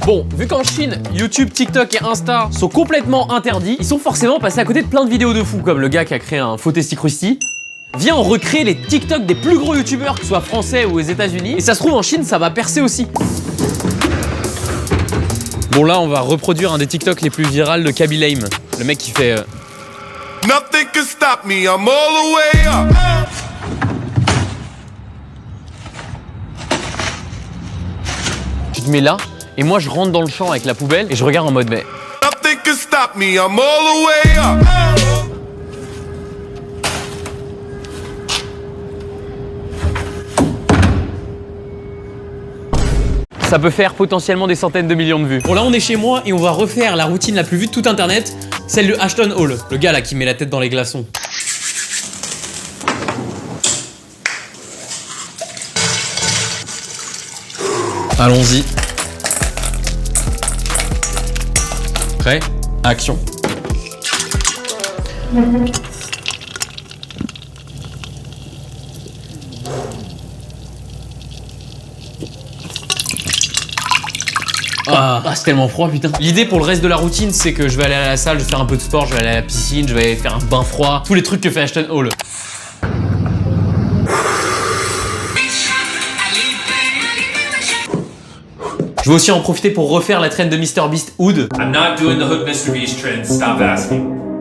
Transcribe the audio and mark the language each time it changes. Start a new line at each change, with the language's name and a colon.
French: Bon, vu qu'en Chine, YouTube, TikTok et Insta sont complètement interdits, ils sont forcément passés à côté de plein de vidéos de fous, comme le gars qui a créé un faux testicrusti. Viens, on recrée les TikTok des plus gros youtubeurs, que ce soit français ou aux États-Unis. Et ça se trouve, en Chine, ça va percer aussi. Bon, là, on va reproduire un des TikTok les plus virales de Kaby Lame. Le mec qui fait.
English: Nothing can stop me, I'm all the way up.
French: Tu te mets là, et moi, je rentre dans le champ avec la poubelle et je regarde en mode mais.
English: Nothing can stop me, I'm all the way up.
French: Ça peut faire potentiellement des centaines de millions de vues. Bon là on est chez moi et on va refaire la routine la plus vue de tout internet, celle de Ashton Hall, le gars là qui met la tête dans les glaçons. Allons-y. Prêt? Action. Ah, c'est tellement froid, putain. L'idée pour le reste de la routine, c'est que je vais aller à la salle, je vais faire un peu de sport, je vais aller à la piscine, je vais faire un bain froid. Tous les trucs que fait Ashton Hall. Je vais aussi en profiter pour refaire la trend de MrBeast Hood.
English: I'm not doing the Hood MrBeast trend, stop asking.